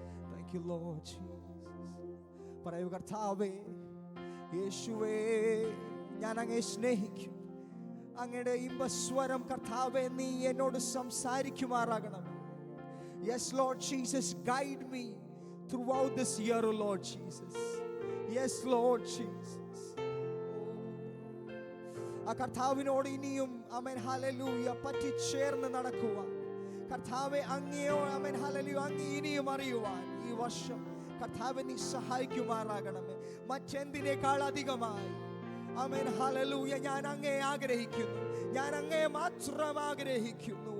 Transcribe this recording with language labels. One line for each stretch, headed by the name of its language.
English: Thank you, Lord Jesus.
Malayalam: പറയൂ, കർത്താവേ യേശുവേ, ഞാൻ അങ്ങയെ സ്നേഹിക്കും. അങ്ങയുടെ ഇമ്പസ്വരം കർത്താവേ നീ എന്നോട് സംസാരിക്കുമാറാകണം.
English: Yes, Lord Jesus, guide me throughout this year, oh Lord Jesus. Yes, Lord Jesus.
Malayalam: ആ കർത്താവിനോട് ഇനിയും ആമേൻ ഹല്ലേലൂയ പറ്റിച്ചേർന്ന് നടക്കുവാൻ കർത്താവെ അങ്ങയോ ആമേൻ ഹല്ലേലൂയ അങ്ങ് ഇനിയും അറിയുവാൻ ഈ വർഷം കർത്താവെ നീ സഹായിക്കുമാറാകണമേ. മറ്റെന്തിനേക്കാൾ അധികമായി ആമേൻ ഹല്ലേലൂയ ഞാൻ അങ്ങയെ ആഗ്രഹിക്കുന്നു, ഞാൻ അങ്ങയെ മാത്രം ആഗ്രഹിക്കുന്നു.